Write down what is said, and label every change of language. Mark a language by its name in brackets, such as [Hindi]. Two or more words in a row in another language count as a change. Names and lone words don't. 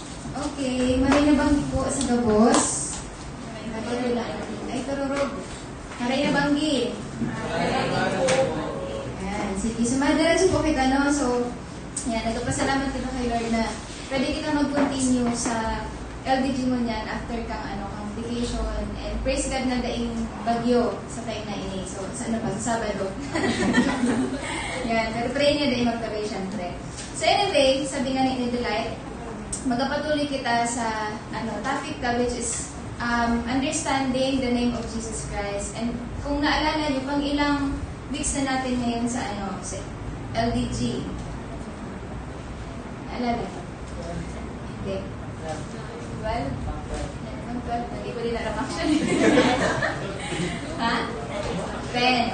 [Bikol] Okay, maray na banggi po sa gabos. Ay, tururog. Maray na banggi. [Filipino] Ayan, sige. So, [Bikol] madalas po kita, no? So, yan, nagpapasalamat kita kay Lord na pwede kita mag-continue sa LDG mo niyan after kang vacation. [English] And praise God [Bikol] na daing bagyo sa tayo na ini. [Filipino] So, saan na ba? Sa Sabado. [Bikol] Yan, pero pray niya daing magtabay syempre. [Filipino] So, anyway, sabi nga ni Delight, magpapatuloy kita sa topic ka, [English] which is understanding the name of Jesus Christ. [Filipino] And kung naalala niyo, pang ilang weeks na natin ngayon sa sa LDG. Naalala? Hindi. 12? Hindi ko din alam actually. Ha? 10.